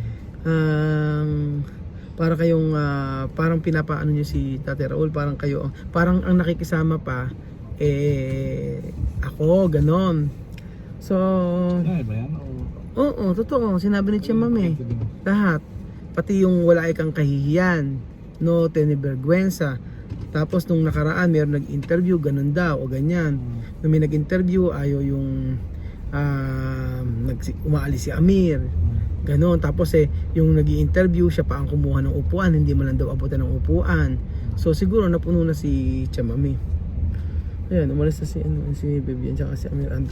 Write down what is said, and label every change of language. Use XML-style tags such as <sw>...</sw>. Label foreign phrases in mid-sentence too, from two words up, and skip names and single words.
<tl>Para kayong parang pinapaano nyo si Tatay Raul, parang kayo, parang ang nakikisama pa ako, ganon. So Ay ba yan? oo, totoo, sinabi ni Chamame lahat, pati yung wala kang kahihiyan,</tl> <es>no tiene vergüenza.</es> <tl>Tapos nung nakaraan mayroon nag-interview, ganun daw o ganyan. Nung may nag-interview, ayaw yung umaalis si Amir. Ganon. Tapos yung nag-i-interview, siya pa ang kumuha ng upuan, hindi mo lang daw abutan ng upuan. So siguro napuno na si Chamame. Ayan, umalis na si Bibian tsaka si Amir Anton.</tl>